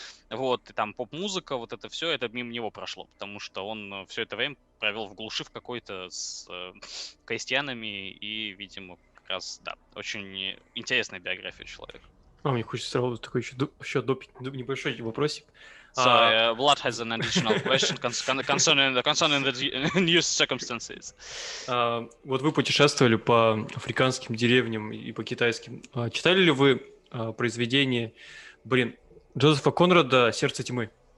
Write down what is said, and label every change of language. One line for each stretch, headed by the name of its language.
Russian: Вот, и там поп-музыка, вот это все, это мимо него прошло. Потому что он все это время провел в глуши в какой-то с крестьянами. И, видимо, как раз, да, очень интересная биография человека. Мне хочется сразу такой еще небольшой вопросик.
English: So Vlad has an additional question concerning the new circumstances.
Russian: Вот вы путешествовали по африканским деревням и по китайским. Читали ли вы произведение, Джозефа Конрада «Сердце тьмы»?